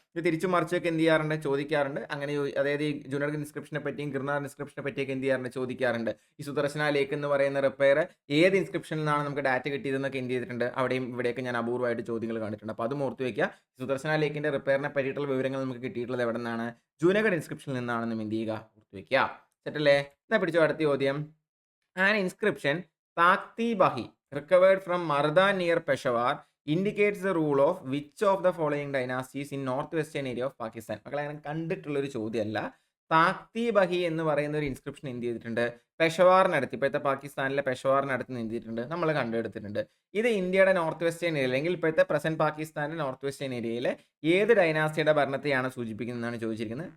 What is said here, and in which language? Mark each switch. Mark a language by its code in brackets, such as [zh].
[ml] ഇത് തിരിച്ചു മറിച്ചൊക്കെ എന്ത് ചെയ്യാറുണ്ട്, ചോദിക്കാറുണ്ട്. അങ്ങനെ അതായത് ഈ ജുനഗഡ് ഇൻസ്ക്രിപ്ഷനെ പറ്റിയും ഗിർനാർ ഇൻസ്ക്രിപ്ഷനെ പറ്റിയൊക്കെ എന്ത് ചെയ്യാറുണ്ട്, ചോദിക്കാറുണ്ട്. ഈ സുദർശന ലേക്ക് എന്ന് പറയുന്ന റിപ്പയർ ഏത് ഇൻസ്ക്രിപ്ഷനിൽ നിന്നാണ് നമുക്ക് ഡാറ്റ കിട്ടിയതെന്നൊക്കെ എന്ത് ചെയ്തിട്ടുണ്ട്, അവിടെയും ഇവിടെയൊക്കെ ഞാൻ അപൂർവമായിട്ട് ചോദ്യങ്ങൾ കണ്ടിട്ടുണ്ട്. അപ്പോൾ അതും ഓർത്തു വയ്ക്കുക. സുദർശന ലേക്കിന്റെ റിപ്പയറിനെ പറ്റിയിട്ടുള്ള വിവരങ്ങൾ നമുക്ക് കിട്ടിയിട്ടുള്ളത് എവിടെ നിന്നാണ്, ജുനഗഡ് ഇൻസ്ക്രിപ്ഷനിൽ നിന്നാണെന്നും എന്ത് ചെയ്യുക, ഓർത്തു വയ്ക്കുക. സെറ്റല്ലേ? എന്നാ പിടിച്ചോ അടുത്ത ചോദ്യം. [en] An inscription Takti Bahi recovered from Mardan near Peshawar indicates the rule of which of the following dynasties in northwestern area of Pakistan. [ml] മക്കളെ അങ്ങനെ കണ്ടിട്ടുള്ളൊരു ചോദ്യമല്ല. താക്തി ബഹി എന്ന് പറയുന്ന ഒരു ഇൻസ്ക്രിപ്ഷൻ എന്ത് ചെയ്തിട്ടുണ്ട്, പെഷവാറിനടുത്ത്, ഇപ്പോഴത്തെ പാകിസ്ഥാനിലെ പെഷവാറിനടുത്ത് എന്ത് ചെയ്തിട്ടുണ്ട്, നമ്മൾ കണ്ടെടുത്തിട്ടുണ്ട്. ഇത് ഇന്ത്യയുടെ നോർത്ത് വെസ്റ്റേൺ ഏരിയ അല്ലെങ്കിൽ ഇപ്പോഴത്തെ പ്രസന്റ് പാകിസ്ഥാനിലെ നോർത്ത് വെസ്റ്റേൺ ഏരിയയിലെ ഏത് ഡൈനാസ്റ്റിയുടെ ഭരണത്തെയാണ് സൂചിപ്പിക്കുന്നതെന്നാണ് ചോദിച്ചിരിക്കുന്നത്.